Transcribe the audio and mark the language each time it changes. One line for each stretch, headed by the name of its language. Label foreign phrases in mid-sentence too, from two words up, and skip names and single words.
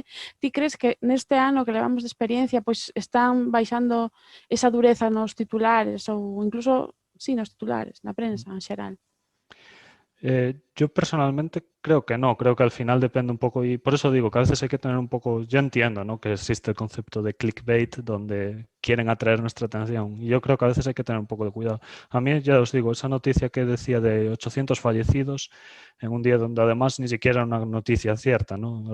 Galician: Ti crees que neste ano que levamos de experiencia pois están baixando esa dureza nos titulares ou incluso, sí, nos titulares, na prensa en xeral?
Spanish: Yo personalmente creo que no, creo que al final depende un poco, y por eso digo que a veces hay que tener un poco, yo entiendo, ¿no?, que existe el concepto de clickbait donde quieren atraer nuestra atención y yo creo que a veces hay que tener un poco de cuidado. A mí ya os digo, esa noticia que decía de 800 fallecidos en un día donde además ni siquiera era una noticia cierta, ¿no?